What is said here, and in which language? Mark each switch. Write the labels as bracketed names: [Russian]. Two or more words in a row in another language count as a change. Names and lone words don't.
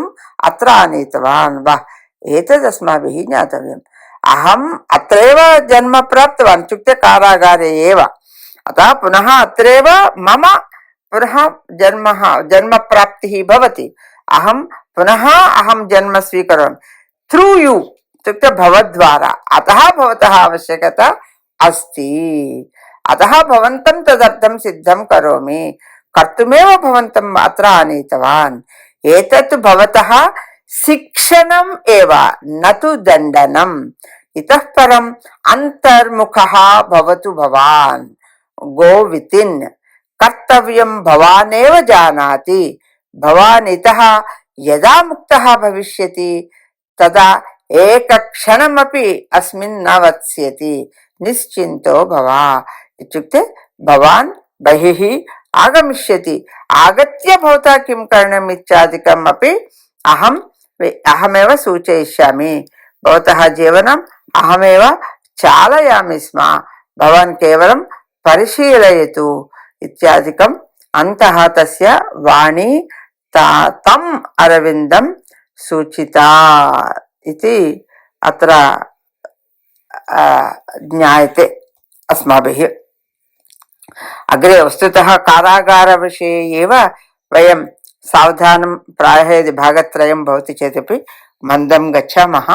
[Sanskrit] अत्र आनीतवान् वा एतद् अस्माभिः ज्ञातव्यम् अहम् अत्रैव जन्म प्राप्तवान् इत्युक्ते कारागारे एव अतः पुनः अत्रैव मम पुनः जन्म प्राप्तिः भवति अहं पुनः जन्म स्वीकरोमि [English] through you [Sanskrit] इत्युक्ते भवद्वारा अतः भवतः आवश्यकता अस्ति अतः भवन्तं तदर्थं सिद्धं करोमि कर्तुमेव भवन्तम् अत्र आनीतवान् एतत् भवतः शिक्षणम् एव न तु दण्डनम् इतः परम् अन्तर्मुखः भवतु भवान् [English] go within [Sanskrit] कर्तव्यं भवानेव जानाति भवान् इतः यदा मुक्तः भविष्यति तदा एकक्षणमपि अस्मिन् न वत्स्यति నిశ్చింతో భవ ఇత్యుక్తే భవాన్ బహిః ఆగమిష్యతి ఆగత్య భవతా కిం కరణం ఇత్యాదికం అపి అహమేవ సూచయిష్యామి భవతః జీవనం అహమేవ చాలయామి స్మ భవాన్ కేవలం పరిశీలయతు ఇత్యాదికం అంతః తస్య వాణి తం అరవిందం సూచితా इति अत्र ज्ञायते अस्माभिः। अग्रे वस्तुतः कारागारविषये एव वयं सावधानं प्रायः यदि भागत्रयं भवति चेदपि मन्दं गच्छामः।